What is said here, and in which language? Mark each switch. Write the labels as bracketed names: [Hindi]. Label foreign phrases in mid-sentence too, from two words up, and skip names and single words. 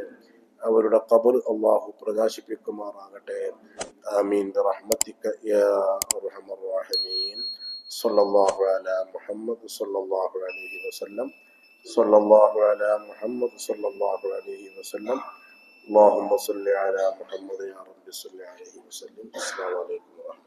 [Malayalam] അവരുടെ ഖബർ അള്ളാഹു പ്രകാശിപ്പിക്കുമാറാകട്ടെ. [Arabic] آمين برحمتك يا أرحم الراحمين. صلى الله على محمد صلى الله عليه وسلم. صلى الله على محمد صلى الله عليه وسلم. اللهم صل على محمد يا رب صل عليه وسلم. السلام عليكم.